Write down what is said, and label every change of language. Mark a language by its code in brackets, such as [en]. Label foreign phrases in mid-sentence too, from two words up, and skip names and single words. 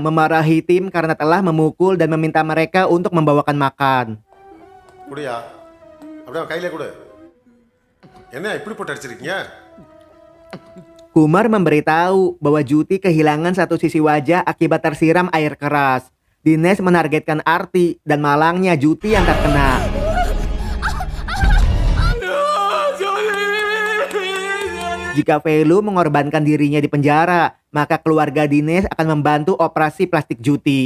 [id] memarahi tim karena telah memukul dan meminta mereka untuk membawakan makan. [ta] குடியா. அப்படியே கையில கொடு. என்ன இப்படி போட்டு அடிச்சிருக்கீங்க? [id] Kumar memberitahu bahwa Juti kehilangan satu sisi wajah akibat tersiram air keras. Dines menargetkan Arti dan malangnya Juti yang terkena. Jika Velu mengorbankan dirinya di penjara, maka keluarga Dines akan membantu operasi plastik Juti.